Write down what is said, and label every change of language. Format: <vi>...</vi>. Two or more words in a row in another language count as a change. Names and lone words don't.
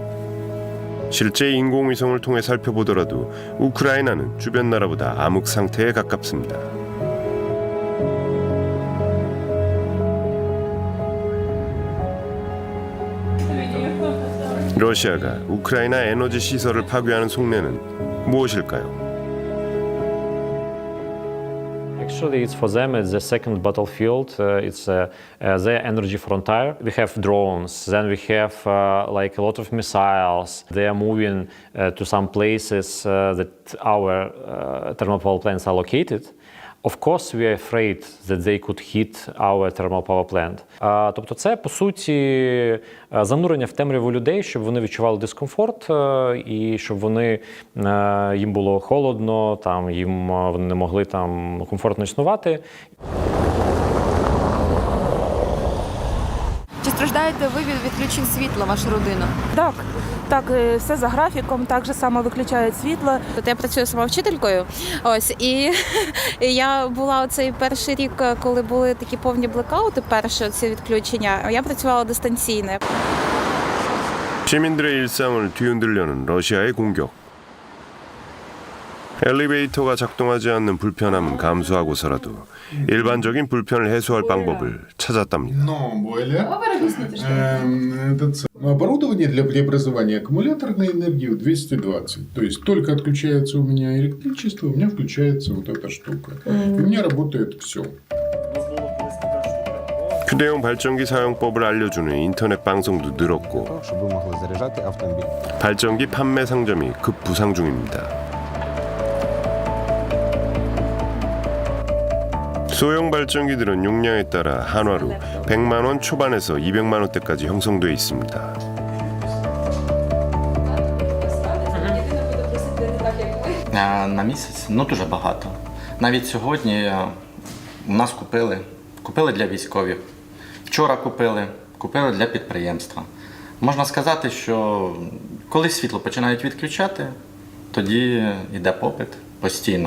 <ko>실제 인공위성을 통해 살펴보더라도 우크라이나는 주변 나라보다 암흑 상태에 가깝습니다. 러시아가 우크라이나 에너지 시설을 파괴하는 속내는 무엇일까요?</ko> <en>Actually, it's for them. It's the second battlefield. It's their energy frontier. We have drones. Then we have like a lot of missiles. They are moving to some places that our thermal power plants are located. Of course, we are afraid that they could hit our thermal power plant.</en> <uk>Тобто це, по суті, занурення в темряву людей, щоб вони відчували дискомфорт і щоб вони, їм було холодно, там, вони не могли там комфортно існувати. Чи страждаєте ви від відключень світла, ваша родина? Так, все за графіком, так же само виключають світло. Я працюю сама вчителькою, і я була оцей перший рік, коли були такі повні блекаути, перше ці відключення, я працювала дистанційно.</uk> <ko>시민들의 일상을 뒤흔들려는 러시아의 공격. 엘리베이터가 작동하지 않는 불편함은 감수하고서라도 일반적인 불편을 해소할 방법을 찾았답니다.</ko> <ru>Оборудование для преобразования аккумуляторной энергии в 220. То есть только отключается у меня электричество, у меня включается вот эта штука. И у меня работает все.</ru> <ko>휴대용 발전기 사용법을 알려주는 인터넷 방송도 늘었고 발전기 판매 상점이 급부상 중입니다. 소형 발전기들은 용량에 따라 한화로 100만 원 초반에서 200만 원대까지 형성돼 있습니다.</ko> <uk>На місяць, дуже багато. Навіть сьогодні у нас купили для військових. Вчора купили для підприємства. Можна сказати, що коли світло починають відключати, тоді йде попит постійно.</uk>